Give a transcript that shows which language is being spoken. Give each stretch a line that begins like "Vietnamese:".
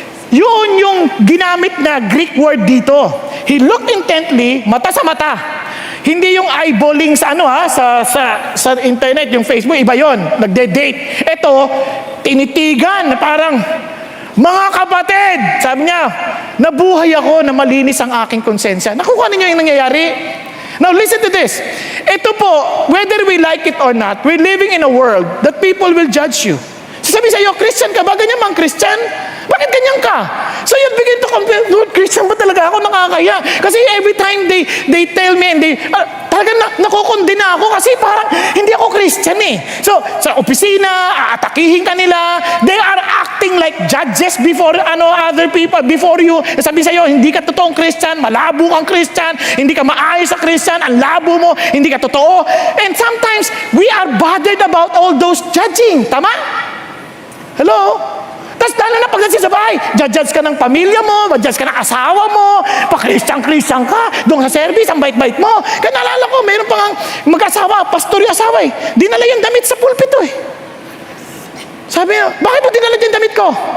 Filipino: Yun yung ginamit na Greek word dito.
English: He looked intently,
Filipino: mata sa mata. Hindi yung eyeballing sa sa internet, yung Facebook, iba yon, nagde-date. Ito, tinitigan, parang, mga kapatid, sabi niya, nabuhay ako na malinis ang aking konsensya. Nakuha ninyo yung nangyayari?
English: Now listen to this.
Filipino: Ito po,
English: whether we like it or not, we're living in a world that people will judge you.
Filipino: Sasabi sa iyo, Christian ka ba? Ganyan mang Christian? Bakit ganyan ka?
English: So you begin to compare,
Filipino: Lord, Christian ba talaga ako? Nakakaya. Kasi
English: every time they tell me, and
Filipino: talagang nakukondena ako kasi parang hindi ako Christian eh. So sa opisina, aatakihin ka nila.
English: They are acting like judges before other people, before you.
Filipino: Sabi sa iyo, hindi ka totoong Christian, malabo kang Christian, hindi ka maayos sa Christian, ang labo mo, hindi ka totoo.
English: And sometimes we are bothered about all those judging.
Filipino: Tama? Hello? Tapos lalo na pag sa bahay, judge ka ng pamilya mo, judge ka ng asawa mo, pa-Christian ka, doon sa service, ang bait-bait mo. Kaya naalala ko, mayroon pang mag-asawa, pastor yung asawa eh. Dinala yung damit sa pulpito eh. Sabi niya, bakit mo dinala yung damit ko?